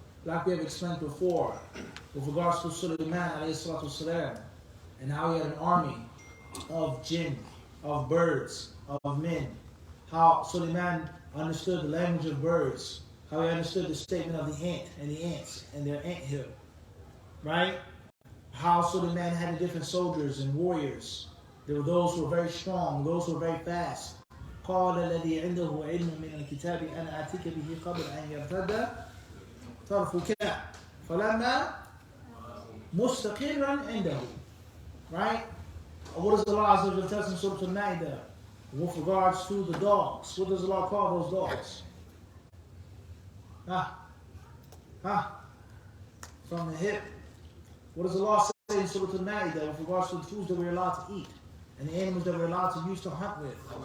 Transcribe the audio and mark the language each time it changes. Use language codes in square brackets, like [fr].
[en] Like we have explained before, with regards to Sulaiman alayhi salatu wasalam, and how he had an army of jinn, of birds, of men. How Sulaiman understood the language of birds. How he understood the statement of the ant and the ants and their anthill. Right? How Sulaiman had the different soldiers and warriors. There were those who were very strong, those who were very fast. [ar] قال الذي عنده علم من الكتاب أنا آتيك به قبل أن يرتد طرفك فلما مستقرا عنده. [en] Right? What does Allah tell us in Surah Al-Ma'idah with regards to the dogs? What does Allah call those dogs? From the hip. What does Allah say in Surah Al-Ma'idah with regards to the foods that we're allowed to eat and the animals that we're allowed to use to hunt with?